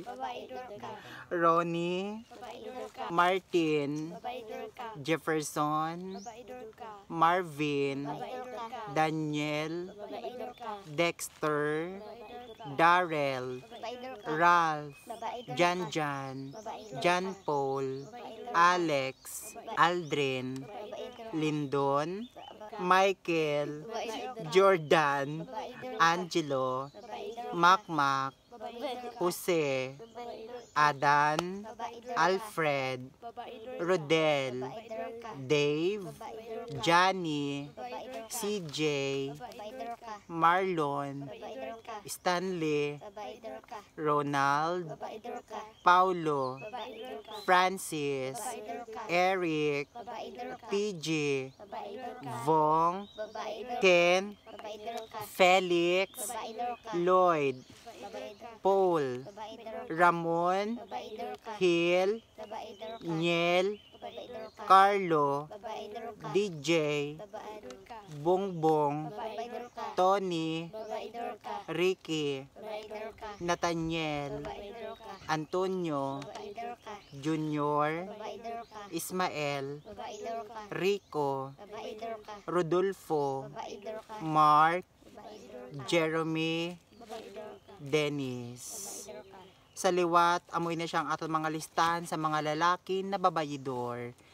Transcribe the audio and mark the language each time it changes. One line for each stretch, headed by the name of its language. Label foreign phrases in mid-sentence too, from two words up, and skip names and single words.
Hiligaynon: Babayidor ka. Ronnie, Babayidor ka. Martin, Babayidor ka. Jefferson, Babayidor ka. Marvin, Babayidor ka. Daniel, Babayidor ka. Dexter, Babayidor ka. Darrell, Babayidor ka. Ralph, Babayidor ka. Janjan, Babayidor Jan ka. Paul, Babayidor ka. Alex, Aldrin, Babayidor ka. Lindon, Babayidor ka. Michael, Babayidor ka. Jordan, Babayidor ka. Angelo, Babayidor ka. Makmak, Babayidor ka. Jose, Babayidor ka. Adan, Babayidor ka. Alfred, Babayidor ka. Rodel, Babayidor ka. Dave, Babayidor ka. Johnny, Babayidor ka. CJ, Babayidor ka. Marlon, Babayidor ka. Stanley, Babayidor ka. Ronald, Babayidor ka. Paulo, Babayidor ka. Francis, Babayidor ka. Eric, Babayidor ka. PJ, Babayidor ka. Vong, Babayidor ka. Ken, Babayidor ka. Felix, Babayidor ka. Lloyd, Babayidor ka. Paul, Babayidor ka. Ramon, Babayidor ka. Hill, Babayidor ka. Niel, Babayidor ka. Carlo, Babayidor ka. DJ, Babayidor ka. Bongbong, Babayidor ka. Tony, Babayidor ka. Ricky, Babayidor ka. Nathaniel, Babayidor ka. Antonio, Babayidor ka. Junior, Babayidor ka. Ismael, Babayidor ka. Rico, Babayidor ka. Rodolfo, Babayidor ka. Mark, Babayidor ka. Jeremy, Babayidor ka. Dennis. Babayidor ka. Sa liwat, amoy na siyang aton mga listahan sa mga lalaki na babayidor.